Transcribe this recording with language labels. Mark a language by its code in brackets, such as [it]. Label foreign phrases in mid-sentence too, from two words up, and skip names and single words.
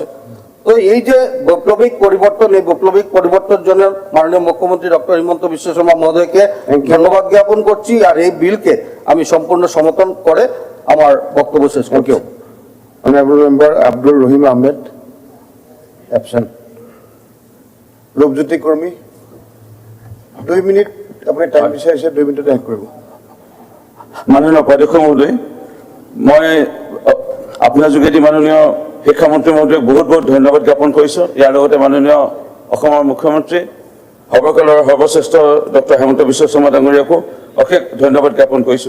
[bn] তো এই যে বৈপ্লবিক পরিবর্তন, এই বৈপ্লবিক পরিবর্তনের জন্য মাননীয় মুখ্যমন্ত্রী ডক্টর হিমন্ত বিশ্ব শর্মা মহোদয়কে ধন্যবাদ জ্ঞাপন করছি। আর এই বিলকে আমি সম্পূর্ণ সমর্থন করে আমার বক্তব্য শেষ করছি। [en] Honorable member Abdul Rahim Ahmed absent. [bn] রূপজ্যোতি কর্মী 2 মিনিট, [as] আপুনি টাইম বিচাৰিছে 2 মিনিটতে শেষ কৰিব। মাননীয় উপাধ্যক্ষ মহোদয়, মই আপোনাৰ যোগেদি মাননীয় শিক্ষামন্ত্ৰী মহোদয়ক বহুত বহুত ধন্যবাদ জ্ঞাপন কৰিছোঁ। ইয়াৰ লগতে মাননীয় অসমৰ মুখ্যমন্ত্ৰী সৰ্বকালৰ সৰ্বশ্ৰেষ্ঠ ডক্টৰ হিমন্ত বিশ্ব শৰ্মা ডাঙৰীয়াকো অশেষ ধন্যবাদ জ্ঞাপন কৰিছোঁ।